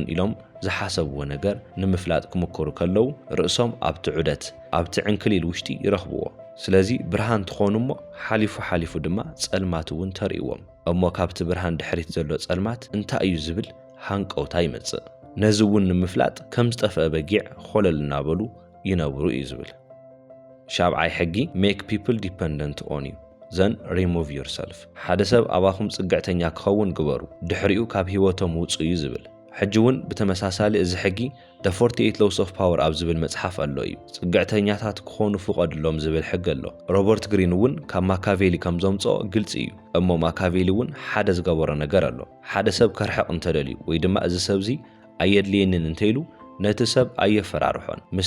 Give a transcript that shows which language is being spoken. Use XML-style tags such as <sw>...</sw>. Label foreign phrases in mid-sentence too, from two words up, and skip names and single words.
<ti>ኢሎም ዝሓሰብዎ ነገር ንምፍላጥ ክምክሩ ከለዉ ርእሶም ኣብቲ ዑደት ኣብቲ ዕንክሊል ውሽጢ ይረኽብዎ። ስለዚ ብርሃን ትኾኑ እሞ ሓሊፉ ድማ ጸልማት እውን ተርእዎም እሞ ካብቲ ብርሃን ድሕሪት ዘሎ ጸልማት እንታይ እዩ ዝብል ሃንቀውታ ይመጽእ። ነዚ እውን ንምፍላጥ ከም ዝጠፍአ በጊዕ ኾለል እናበሉ ይነብሩ እዩ ዝብል። ሻብዓይ ሕጊ</ti> <en>make people dependent on you then remove yourself</en> <ti>ሓደ ሰብ ኣባኹም ጽግዕተኛ ክኸውን ግበሩ ድሕሪኡ ካብ ህይወቶም ውፁ እዩ ዝብል። ሕጂውን ብተመሳሳሊ እዚ ሕጊ The 48 Laws of Power ኣብ ዝብል መጽሓፍ ኣሎ እዩ። ጽግዕተኛታት ክኾኑ ፍቀድሎም ዝብል ሕጊ ኣሎ። ሮበርት ግሪን እውን ካብ ማካቬሊ ከም ዘምጽኦ ግልጽ እዩ። እሞ ማካቬሊ እውን ሓደ ዝገበሮ ነገር ኣሎ። ሓደ ሰብ ከርሕቕ እንተደልዩ ወይ ድማ እዚ ሰብዚ ኣየድልየንን እንተይሉ ነቲ ሰብ ኣየፈራርሖን፣ ምስቲ</ti>